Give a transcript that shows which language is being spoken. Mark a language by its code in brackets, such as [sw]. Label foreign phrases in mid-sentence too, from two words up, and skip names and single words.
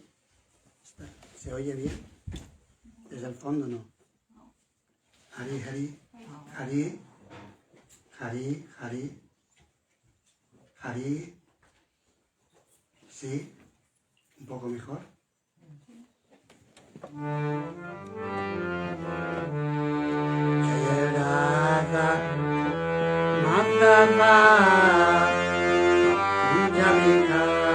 [es] ¿Se oye bien? Desde el fondo no. Hari, Hari, Hari, Hari, Hari, Hari. ¿Sí? ¿Un poco mejor? [sa] Jai Radha Madhava Kunjabika